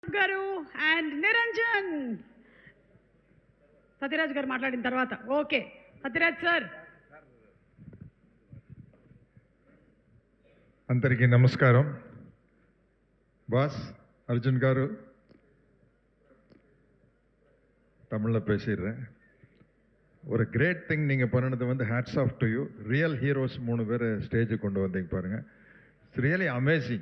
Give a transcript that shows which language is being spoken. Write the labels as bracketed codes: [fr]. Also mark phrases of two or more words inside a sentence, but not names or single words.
[te] గారు అండ్ నిరంజన్. సత్యరాజ్ గారు మాట్లాడిన తర్వాత ఓకే. సత్యరాజ్ సార్. అందరికీ నమస్కారం. [ta] பாஸ் அர்ஜுன் காரு, தமிழில் பேசிடுறேன். ஒரு [en] great thing [ta] நீங்கள் பண்ணினது வந்து [en] hats off to you. real heroes [ta] 3 பேர் ஸ்டேஜுக்கு கொண்டு வந்தீங்க பாருங்கள். [en] it's really amazing.